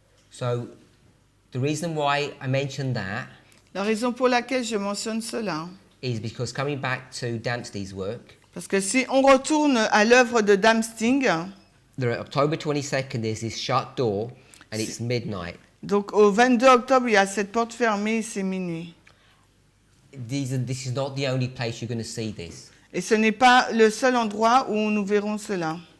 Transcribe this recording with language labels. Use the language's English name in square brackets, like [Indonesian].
[English] So the reason why I mentioned that [French] La raison pour laquelle je mentionne cela, [English] is because coming back to Dempsey's work, [French] parce que si on retourne à l'œuvre de Damsting, [English] the October 22nd is this shut door and it's midnight. [French] donc au 22 octobre, il y a cette porte fermée et c'est minuit. [English] This is not the only place you're going to see this. [French] Et ce n'est pas le seul endroit où nous verrons cela.